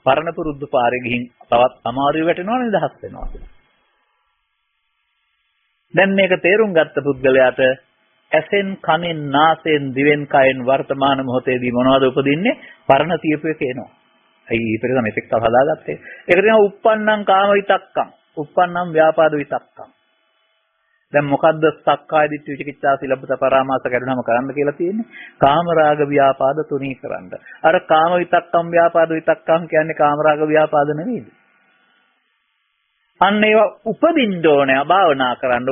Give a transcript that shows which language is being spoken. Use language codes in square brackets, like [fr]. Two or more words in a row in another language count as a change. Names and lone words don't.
[si] පරණ පුරුදු පාරේ ගිහින් තවත් අමාරුවේ වැටෙනවා නිදහස් වෙනවා. දැන් මේක තේරුම් ගත්ත පුද්ගලයාට ඇසෙන් කනෙන් නාසයෙන් දිවෙන් කයෙන් වර්තමාන මොහොතේදී මොනවද උපදින්නේ? පරණ තියපු එක එනවා. අයි ඊපෙරද මේක තව හදාගත්තේ. ඒක තියෙනවා [pi] uppannam kama vitakkam. uppannam vyapada vitakkam. [si] දැන් මොකද්ද [pi] සක්කාය දිට්ඨි විචිකිච්ඡා සිලබ්බත පරාමාස [si] කරුණාම කරන්න කියලා තියෙන්නේ? කාම රාග ව්‍යාපාද තුනී කරන්න. අර [pi] කාම විතක්කම් ව්‍යාපාද විතක්කම් [si] කියන්නේ කාම රාග ව්‍යාපාද නෙවෙයිද? අන්න ඒවා උපදින්න ඕනේ භාවනා කරන්න.